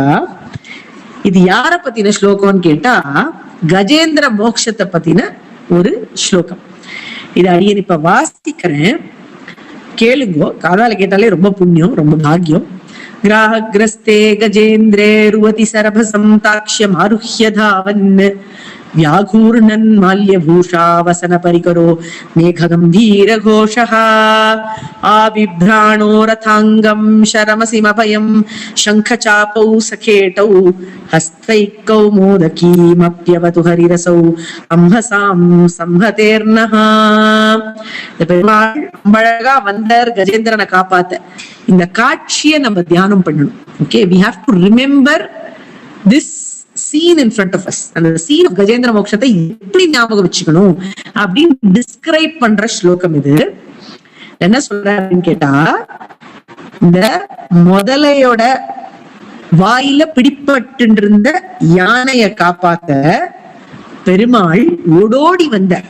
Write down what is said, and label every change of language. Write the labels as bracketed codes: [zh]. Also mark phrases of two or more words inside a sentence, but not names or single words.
[ta] இது யார பத்தின ஸ்லோகம்னு கேட்டா, கஜேந்திர மோக்ஷத்தை பத்தின ஒரு ஸ்லோகம். இது அடியன் இப்ப வாசிக்கிறேன், கேளுங்கோ. காதால கேட்டாலே ரொம்ப புண்ணியம், ரொம்ப பாக்கியம். [sa] ग्राहग्रस्ते गजेन्द्रे रुवति सरभसं तार्क्ष्यम् आरुह्य धावन् व्याघूर्णन् माल्यभूषा वसन परिकरो मेघगम्भीर घोषः आबिभ्राणो रथाङ्गं शरमसिमभयं शङ्खचापौ सखेटौ हस्तैकौ मोदकीमप्यवतु हरिरसौ अम्हसां संहतेर्नः. [ta] பெருமாள் அழகா வந்தார் கஜேந்திரனை காப்பாத்த. இந்த காட்சியை நம்ம தியானம் பண்ணணும். ஓகே, [en] we have to remember this scene in front of us. [ta] அந்த [en] scene of [ta] கஜேந்திர மோக்ஷத்தை எப்படி ஞாபகம் வச்சுக்கணும் அப்படின்னு டிஸ்கிரைப் பண்ற ஸ்லோகம் இது. என்ன சொல்றாருன்னு கேட்டா, இந்த முதலையோட வாயில பிடிப்பட்டு இருந்த யானைய காப்பாத்த பெருமாள் ஓடோடி வந்தார்.